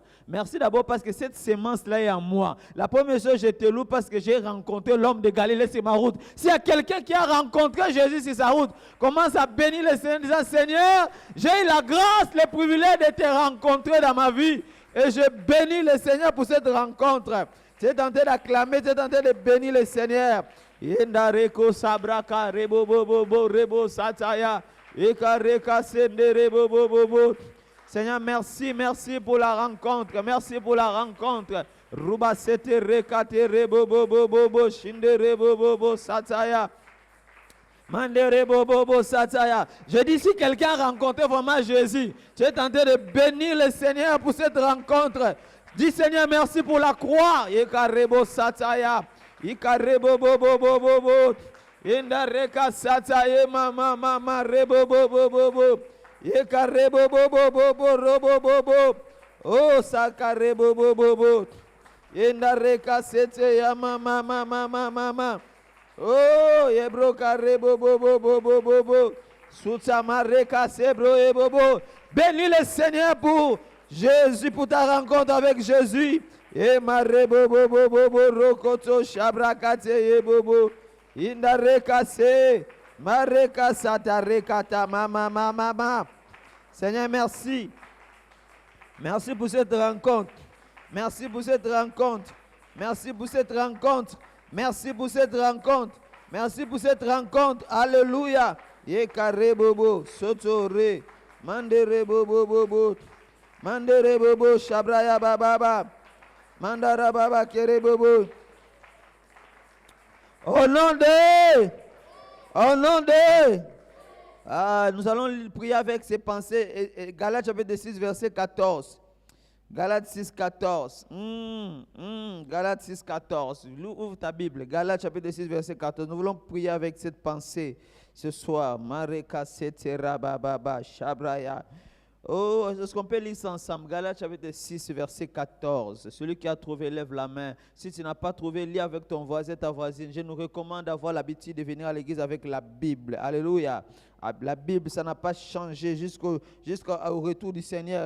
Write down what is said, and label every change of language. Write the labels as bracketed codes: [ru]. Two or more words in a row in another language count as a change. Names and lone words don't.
[fr] Merci d'abord parce que cette sémence-là est en moi. La première chose, je te loue parce que j'ai rencontré l'homme de Galilée sur ma route. S'il y a quelqu'un qui a rencontré Jésus sur sa route, commence à bénir le Seigneur en disant: Seigneur, j'ai eu la grâce, le privilège de te rencontrer dans ma vie. Et je bénis le Seigneur pour cette rencontre. Tu es tenté d'acclamer, tu es tenté de bénir le Seigneur. Yendareko sabraka rebo bobo rebo sataya. Ekareka sende rebo bobo. Seigneur, merci, merci pour la rencontre. Merci pour la rencontre. Ruba sete rekate rebo bobo shinde rebo bobo sataya. Mandere bobo sataya. Je dis, si quelqu'un a rencontré vraiment Jésus, tu es tenté de bénir le Seigneur pour cette rencontre. Dis, Seigneur, merci pour la croix. Ikarebo sataya. Ikarebo bobo. Indareka sataya mama rebo bobo. Ikarebo bobo robo. Oh sakarebo bobo. Indareka sataya mama. Oh, yebroka rebo bobo. Soutamareka sebro ebobo. Bénis le Seigneur pour Jésus, pour ta rencontre avec Jésus. Et ma rebo bobo rokoto shabrakate yebobo. Indareka se mareka satarekata mama. Seigneur, merci. Merci pour cette rencontre. Merci pour cette rencontre. Merci pour cette rencontre. Merci pour cette rencontre. Merci pour cette rencontre. Alléluia. Yekare bobo, sotore, mandere bobo. Mandere bobo, shabraya baba. Mandara baba kere bobo. Au nom de. Nous allons prier avec ces pensées. Galates chapitre 6, verset 14. Galates 6, 14. Galates 6, 14. Ouvre ta Bible. Galates chapitre 6, verset 14. Nous voulons prier avec cette pensée ce soir. Mareka setera baba shabraya. Oh, est-ce qu'on peut lire ça ensemble? Galates chapitre 6, verset 14. Celui qui a trouvé, lève la main. Si tu n'as pas trouvé, lis avec ton voisin, ta voisine. Je nous recommande d'avoir l'habitude de venir à l'église avec la Bible. Alléluia. La Bible, ça n'a pas changé jusqu'au retour du Seigneur.